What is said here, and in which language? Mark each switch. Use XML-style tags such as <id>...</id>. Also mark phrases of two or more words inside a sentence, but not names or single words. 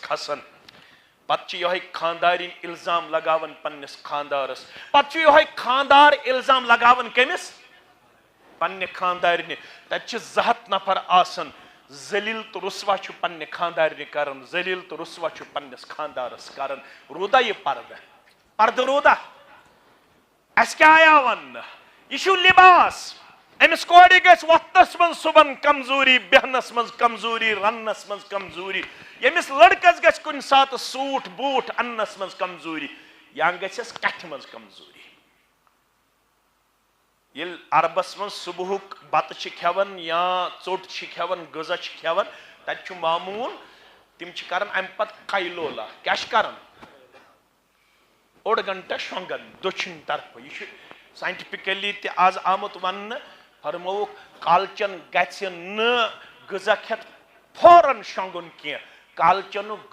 <ks>کھسان پتہ یہوے خاندارین الزام لگاون پننس خاندارس پتہ یہوے خاندار الزام لگاون کمس پننہ خاندارنہ تتہ زٕ ہتھ نفر آسان ذلیل تو رسوا چھ پننہ خاندارنہ کران ذلیل تو رسوا چھ پننس خاندارس کران رودا یہ پردہ رودا اس کیا آیا ون یہ لباس امس کورِ گژھِ وقتس من صبح کمزوری بیہنس من کمزوری رنس من کمزوری یمس لڑکس گژھِ کُنہِ ساتہٕ</ks> <en>suit boot</en> <ks>اننس من کمزوری یا گژھٮ۪س کتھِ منٛز کمزوری ییٚلہِ عربس من صبحُک بتہٕ چھِ کھٮ۪وان یا ژوٚٹ چھِ کھٮ۪وان غذا چھِ کھٮ۪وان تتہِ چھُ معموٗل تِم چھِ کران امہِ پتہٕ قیلولا کیاہ چھِ کران اوٚڑ گنٹہٕ شۄنٛگان دٔچھِنۍ طرفہٕ یہ چھُ ساینٹِفکلی تہِ آز آمُت وننہٕ فرمووُکھ کالچن گژھِ نہٕ غذا کھٮ۪تھ فوراً شۄنٛگُن کینٛہہ کالچنُک</ks>